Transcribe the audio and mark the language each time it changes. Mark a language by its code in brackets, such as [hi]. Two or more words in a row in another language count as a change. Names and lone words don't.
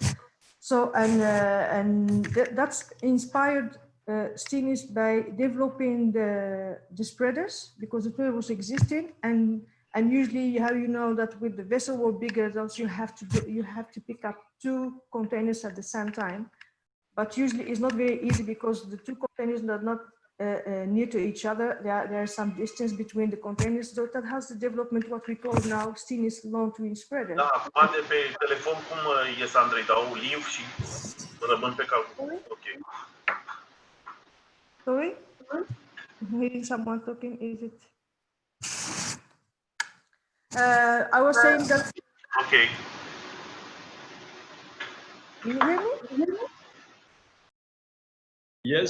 [en] So, that's inspired Stinis by developing the spreaders, because the tool was existing, and usually how you know that with the vessel were bigger, those you have to pick up 2 containers at the same time. But usually it's not very easy because the 2 containers are not near to each other. There is some distance between the containers. So that has the development, what we call now Stinis long twin spreader. [ro] Da, acum de pe telefon cum ies Andrei, dau live și rămân pe calcul. [en] Ok. Sorry? Maybe someone talking, is it? I was saying that. Okay. Can you hear me? Yes,